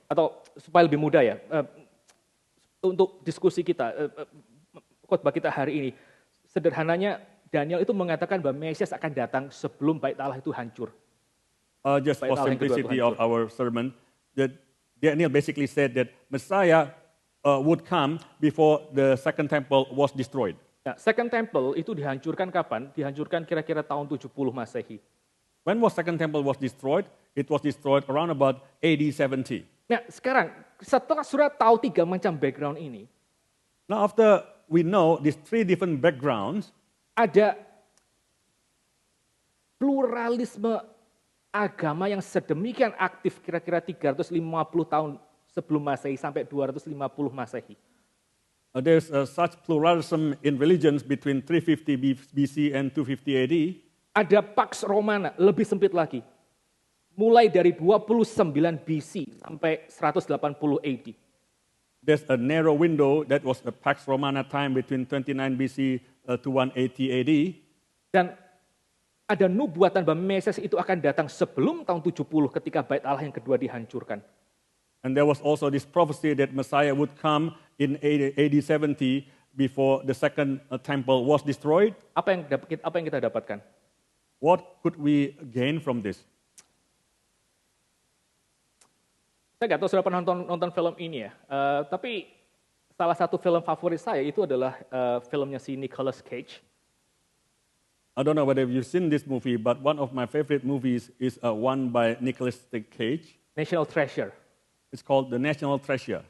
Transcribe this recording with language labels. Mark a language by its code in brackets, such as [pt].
[id] Atau supaya lebih mudah ya, untuk diskusi kita, khotbah kita hari ini, sederhananya Daniel itu mengatakan bahwa Mesias akan datang sebelum bait Allah itu hancur. [en] Just [id] Bait [en] for [id] Allah yang kedua itu [en] simplicity of [id] hancur. [en] our sermon, that Daniel basically said that Messiah would come before the second temple was destroyed. [id] Nah, Second Temple itu dihancurkan kapan? Dihancurkan kira-kira tahun 70 Masehi. [en] When was second temple was destroyed? It was destroyed around about AD 70. [id] Nah, sekarang setelah saudara tahu tiga macam background ini, [en] Now after we know these three different backgrounds, [id] ada pluralisme agama yang sedemikian aktif kira-kira 350 tahun sebelum Masehi sampai 250 Masehi. [en] there's such pluralism in religions between 350 BC and 250 AD. [id] Ada Pax Romana, lebih sempit lagi. Mulai dari 29 BC sampai 180 AD. [en] There's a narrow window that was the Pax Romana time between 29 BC to 180 AD. [id] Dan ada nubuatan bahwa Mesias itu akan datang sebelum tahun 70 ketika bait Allah yang kedua dihancurkan. [en] And there was also this prophecy that Messiah would come in AD 70 before the second temple was destroyed. [id] Apa yang kita dapatkan? [en] What could we gain from this? [id] Saya nggak tahu sudah pernah nonton film ini ya, tapi salah satu film favorit saya itu adalah filmnya si Nicolas Cage. [en] I don't know whether you've seen this movie, but one of my favorite movies is one by Nicolas Cage. [id] National Treasure. [en] It's called The National Treasure.